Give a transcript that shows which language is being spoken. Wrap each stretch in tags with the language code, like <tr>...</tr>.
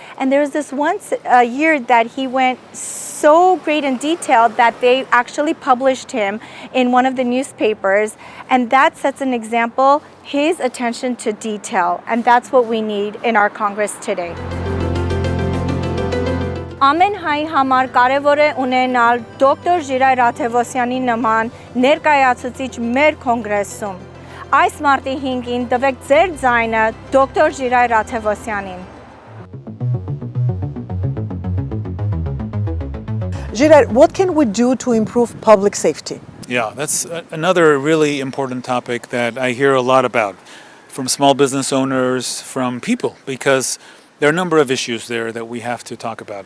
<en>And there was this once a year that he went so great in detail that they actually published him in one of the newspapers. And that sets an example, his attention to detail. And that's what we need in our Congress today.</en> <hy>Ամեն հայ համար կարևոր է ունենալ դոկտոր Ժիրայր Ռաթևոսյանի նման ներկայացուցիչ մեր կոնգրեսում։ Այս մարտի 5-ին տվեք ձեր ձայնը դոկտոր Ժիրայր Ռաթևոսյանին։</hy> <en>Jirair, what can we do to improve public safety? Yeah, that's another really important topic that I hear a lot about from small business owners, from people, because there are a number of issues there that we have to talk about.</en>